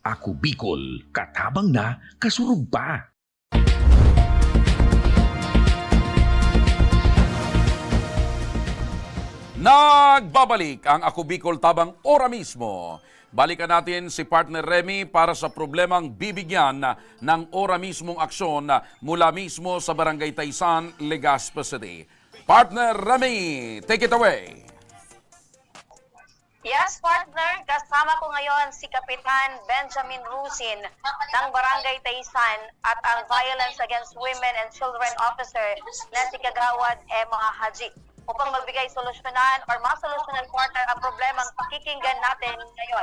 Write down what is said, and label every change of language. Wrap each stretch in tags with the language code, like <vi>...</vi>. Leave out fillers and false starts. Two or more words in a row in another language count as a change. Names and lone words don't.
<bik>Ako Bicol, katabang na, kasurug pa.</bik> <tl>Nagbabalik ang Ako Bicol Tabang ora mismo. Balikan natin si partner Remy para sa problemang bibigyan ng ora mismong aksyon mula mismo sa Barangay Taysan, Legazpi City.</tl> <en>Partner Remy, take it away. Yes, partner.</en> <tl>Kasama ko ngayon si Kapitan Benjamin Rusin ng Barangay Taysan at ang</tl> <en>Violence Against Women and Children Officer</en> <tl>na si Kagawad Emma Haji upang magbigay solusyonan or masolusyonan partner ang problemang pakikinggan natin ngayon.</tl>